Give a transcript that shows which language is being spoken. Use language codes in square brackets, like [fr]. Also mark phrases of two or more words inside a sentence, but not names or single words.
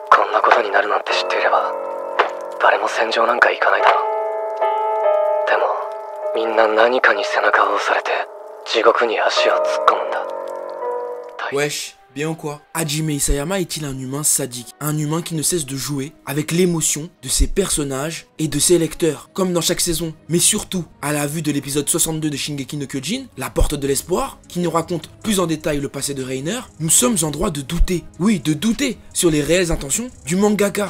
[ja] んなことになるなんて知っていれば誰も戦場なんか行かないだろう。でもみんな何かに背中を押されて地獄に足を突っ込むんだ。 [fr] Wesh, bien ou quoi? Hajime Isayama est-il un humain sadique? Un humain qui ne cesse de jouer avec l'émotion de ses personnages et de ses lecteurs, comme dans chaque saison. Mais surtout, à la vue de l'épisode 62 de Shingeki no Kyojin, La Porte de l'Espoir, qui nous raconte plus en détail le passé de Reiner, nous sommes en droit de douter, oui, de douter sur les réelles intentions du mangaka.